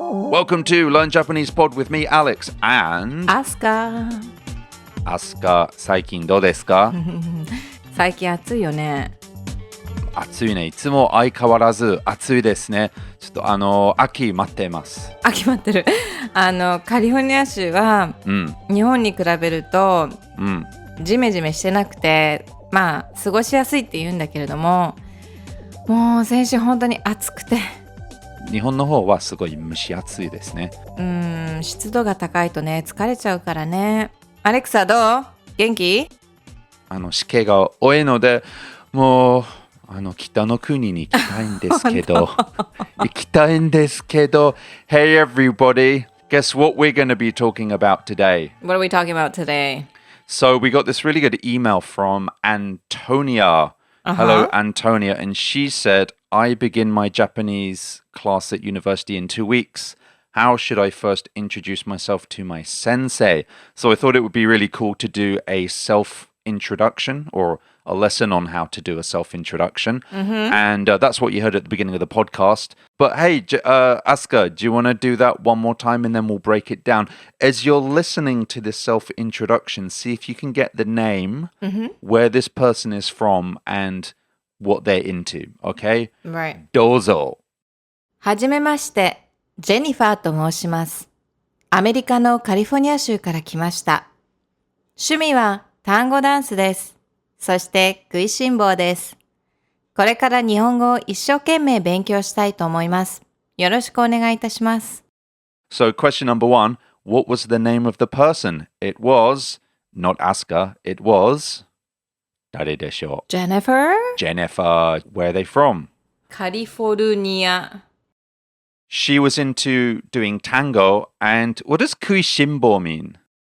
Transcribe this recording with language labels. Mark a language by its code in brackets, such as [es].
[en] Welcome to Learn Japanese Pod with me, Alex, and... [ja] アスカ。アスカ、最近どうですか？最近暑いよね。暑いね。いつも相変わらず暑いですね。ちょっと秋待ってます。秋待ってる。カリフォルニア州は、日本に比べると、ジメジメしてなくて、まあ過ごしやすいって言うんだけれども、もう先週本当に暑くて。日本の方はすごい蒸し暑いですね。湿度が高いとね疲れちゃうからね。アレクサどう？元気？試験が多いので、もう北の国に行きたいんですけど行きたいんですけど [en] Hey everybody, guess what we're going to be talking about today? What are we talking about today? So we got this really good email from Antonia. Hello, Antonia. And she said, I begin my Japanese class at university in 2 weeks. How should I first introduce myself to my sensei? So I thought it would be really cool to do a self-introduction or a lesson on how to do a self-introduction. And that's what you heard at the beginning of the podcast. But hey, Asuka, do you want to do that one more time and then we'll break it down? As you're listening to this self-introduction, see if you can get the name, where this person is from, and what they're into, okay? Right. [ja] どうぞ。はじめまして、ジェニファーと申します。アメリカのカリフォルニア州から来ました。趣味は単語ダンスです。そして食いしん坊です。これから日本語を一生懸命勉強したいと思います。よろしくお願いいたします。 [en] So question number 1, what was the name of the person? It was, not Asuka, it was, [ja] 誰でしょう? [en] Jennifer? Jennifer. Where are they from? [ja] カリフォルニア。 [en] She was into doing tango, and what does kuishinbou mean?